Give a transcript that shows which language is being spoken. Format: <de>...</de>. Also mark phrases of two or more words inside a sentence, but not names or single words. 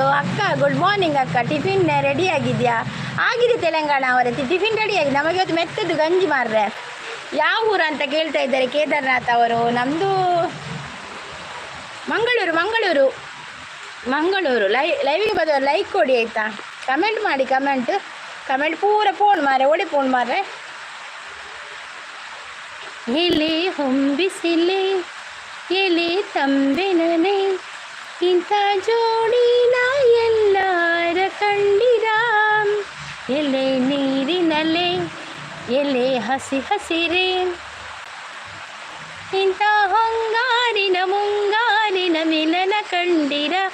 <kn>ಅಕ್ಕ</kn> <en>good morning</en> <kn>ಅಕ್ಕ, ಟಿಫಿನ್ ರೆಡಿ ಆಗಿದೆಯಾ? ಆಗಿದೆ ತೆಲಂಗಾಣ ಅವರೇ, ಟಿಫಿನ್ ರೆಡಿ ಆಗಿದೆ. ನಮಗೆ ಇವತ್ತು ಮೆತ್ತದ್ದು ಗಂಜಿ ಮಾರ್ರೆ. ಯಾವ ಊರು ಅಂತ ಕೇಳ್ತಾ ಇದ್ದಾರೆ ಕೇದಾರ್ನಾಥ್ ಅವರು. ನಮ್ಮದು ಮಂಗಳೂರು. ಲೈವಿಗೆ ಬಂದವರು ಲೈಕ್ ಕೊಡಿ ಆಯಿತಾ. ಕಮೆಂಟ್ ಮಾಡಿ.</kn> <tcy>ಕಮೆಂಟ್ ಪೂರ ಫೋನ್ ಮಾರೆ ಒಡೆ ಫೋನ್ ಮಾರ್ರೆ.</tcy> <kn>ಎಲೆ ಹೊಂಬಿಸಿಲೆ ಎಲೆ ತಂಬೆನನೆ ಇಂಥ ಜೋಡಿನ ಎಲ್ಲಾರ ಕಂಡಿರ. ಎಲೆ ನೀರಿನಲೆ ಎಲೆ ಹಸಿರೇ ಇಂಥ ಮುಂಗಾರಿನ ಮಿಲನ ಕಂಡಿರ.</kn>